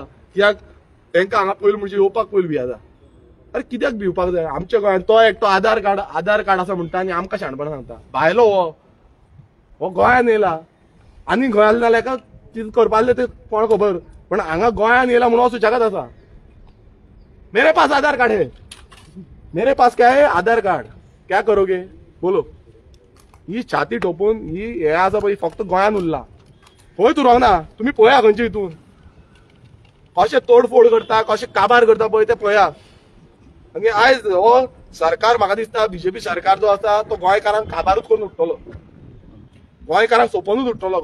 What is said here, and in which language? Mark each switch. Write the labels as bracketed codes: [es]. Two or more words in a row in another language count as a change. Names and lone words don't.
[kok] कित्याक तांकां हांगा पयलीं म्हणजे येवपाक पयलीं भियाता. अरे कित्याक भिवपाक जाय? आमच्या गोंयांत तो एकटो आधार कार्ड आसा म्हणटा आनी आमकां शाणपणां सांगता. भायलो हो गोंयान येयला आनी गोंयान जाल्यार हेका कितें करपाचें ते कोण खबर. पण हांगा गोंयान येयला म्हणून सुशेगाद आसा. [hi] मेरे पास आधार कार्ड है, मेरे पास क्या है? आधार कार्ड. क्या करोगे बोलो? [kok] ही छाती ठोपून ही हे आसा पळय फक्त गोंयान उरला. पळय तूं रोंगना, तुमी पळया खंयचे हितून कशें तोडफोड करता, कशें काबार करता पळय ते पळया. आनी आयज हो सरकार म्हाका दिसता BJP सरकार जो आसा तो गोंयकारांक काबारूच करून उठतलो, गोंयकारांक सोंपोनूच उठतलो.